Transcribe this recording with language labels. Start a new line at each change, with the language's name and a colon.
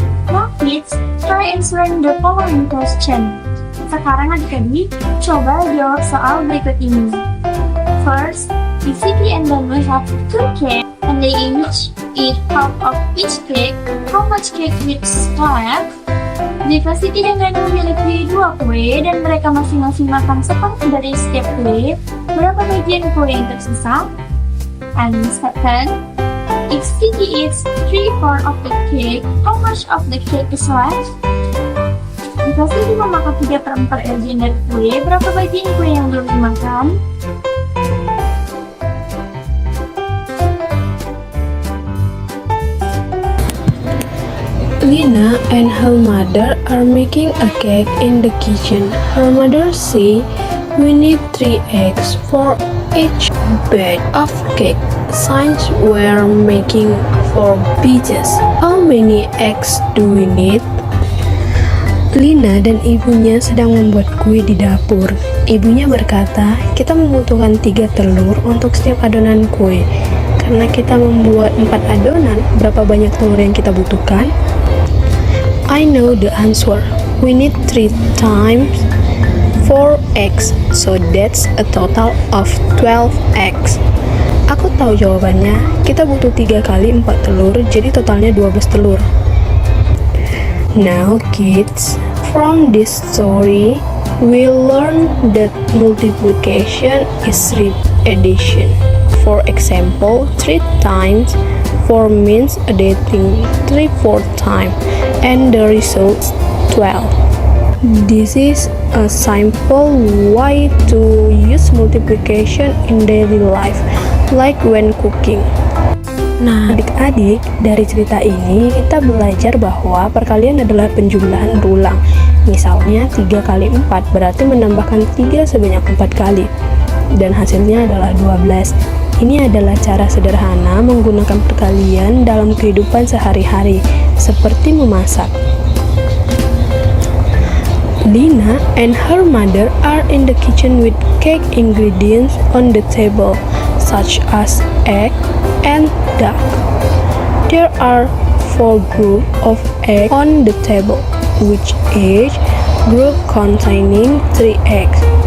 English: Now kids, try answering the following question.
Indonesian: Sekarang adik-adik, coba jawab soal berikut ini.
English: First, if Siti and Danu have 2 cakes and they each eat half of each cake, how much cake is left?
Indonesian: Jika Siti dan Danu memiliki 2 kue dan mereka masing-masing makan separuh dari setiap kue, berapa bagian kue yang tersisa?
English: And second, if Siti eats 3/4 of the cake, how much of the cake is left?
Indonesian: Jika Siti memakan 3/4 bagian dari kue, berapa bagian kue yang belum dimakan?
English: Lina and her mother are making a cake in the kitchen. Her mother says, "We need 3 eggs for each batch of cake, since we're making 4 batches. How many eggs do we need?"
Indonesian: Lina dan ibunya sedang membuat kue di dapur. Ibunya berkata, "Kita membutuhkan 3 telur untuk setiap adonan kue. Karena kita membuat 4 adonan, berapa banyak telur yang kita butuhkan?"
English: I know the answer. We need 3 times 4 eggs, so that's a total of 12 eggs.
Indonesian: Aku tahu jawabannya. Kita butuh 3 kali 4 telur, jadi totalnya 12 telur.
English: Now kids, from this story, we learn that multiplication is addition. For example, 3 times 4 means additing 3/4 time, and the result 12. This is a simple way to use multiplication in daily life, like when cooking.
Indonesian: Nah, adik-adik, dari cerita ini kita belajar bahwa perkalian adalah penjumlahan berulang. Misalnya 3 kali 4 berarti menambahkan 3 sebanyak 4 kali, dan hasilnya adalah 12. Ini adalah cara sederhana menggunakan perkalian dalam kehidupan sehari-hari, seperti memasak.
English: Lina and her mother are in the kitchen with cake ingredients on the table, such as egg and duck. There are 4 groups of eggs on the table, which each group containing 3 eggs.